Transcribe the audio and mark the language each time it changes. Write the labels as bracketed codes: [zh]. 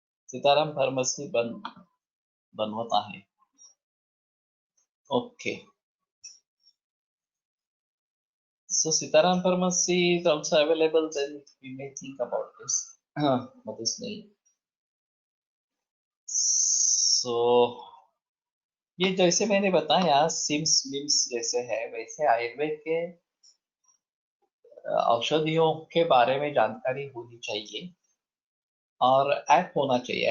[mr] Sitaram pharmacy बनवत आहे. [en] Okay. So Sitaram Pharmacy is also available. Then we may think about this. Madhusney. [hi] So ये जैसे मैंने बताया सिम्स मिम्स जैसे है, वैसे आयुर्वेद के औषधियों के बारे में जानकारी होनी चाहिए और ऐप होना चाहिए.